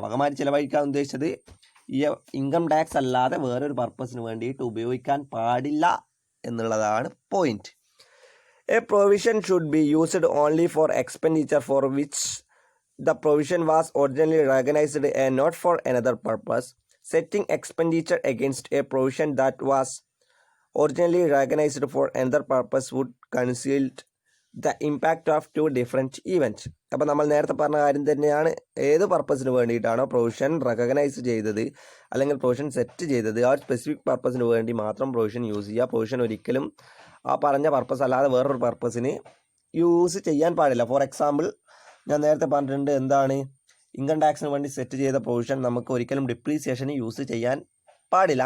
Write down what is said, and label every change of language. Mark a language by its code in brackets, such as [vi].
[ml] വക മാറ്റി ചെലവഴിക്കാൻ ഉദ്ദേശിച്ചത് ഈ ഇൻകം ടാക്സ് അല്ലാതെ വേറൊരു പർപ്പസിന് വേണ്ടിയിട്ട് ഉപയോഗിക്കാൻ പാടില്ല എന്നുള്ളതാണ് point. [en] A provision should be used only for expenditure for which the provision was originally recognized and not for another purpose. Setting expenditure against a provision that was originally recognized for another purpose would conceal the impact of two different events. [ml] അപ്പോൾ നമ്മൾ നേരത്തെ പറഞ്ഞ കാര്യം തന്നെയാണ്. ഏത് പർപ്പസിന് വേണ്ടിയിട്ടാണോ provision recognise ചെയ്തത് അല്ലെങ്കിൽ പ്രൊവിഷൻ സെറ്റ് ചെയ്തത് ആ സ്പെസിഫിക് പർപ്പസിന് വേണ്ടി മാത്രം പ്രൊവിഷൻ യൂസ് ചെയ്യുക. പ്രൊവിഷൻ ഒരിക്കലും ആ പറഞ്ഞ പർപ്പസ് അല്ലാതെ വേറൊരു പർപ്പസിന് യൂസ് ചെയ്യാൻ പാടില്ല. ഫോർ എക്സാമ്പിൾ ഞാൻ നേരത്തെ പറഞ്ഞിട്ടുണ്ട്, എന്താണ് ഇൻകം ടാക്സിന് വേണ്ടി സെറ്റ് ചെയ്ത പ്രൊവിഷൻ നമുക്ക് ഒരിക്കലും ഡിപ്രീസിയേഷന് യൂസ് ചെയ്യാൻ പാടില്ല.